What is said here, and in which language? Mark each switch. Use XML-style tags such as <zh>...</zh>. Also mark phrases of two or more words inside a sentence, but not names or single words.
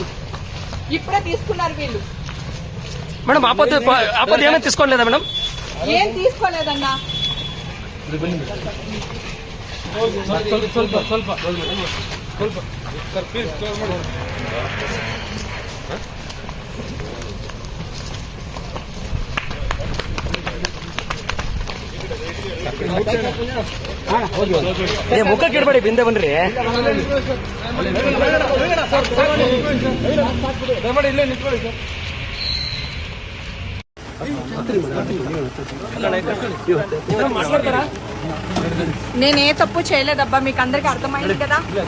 <te>ఇప్పుడే తీసుకున్నారు వీళ్ళు. మేడం ఆపత్తి ఏమైనా తీసుకోలేదా మేడం? ఏం తీసుకోలేదన్నా.</te> <kn>ಸ್ವಲ್ಪ ಸ್ವಲ್ಪ</kn> <en>sir please close</en> <kn>ಮಾಡಿ. ಮುಖ ಕಿಡ್ಬೇಡಿ, ಬಿಂದೆ ಬನ್ರಿ. ದಯಮಾಡಿ ಇಲ್ಲೇ ನಿಂತ್ಕೊಳ್ಳಿ ಸರ್.</kn> <te>నేనే తప్పు చేయలేదబ్బా, మీకు అందరికి అర్థమైంది కదా.</te>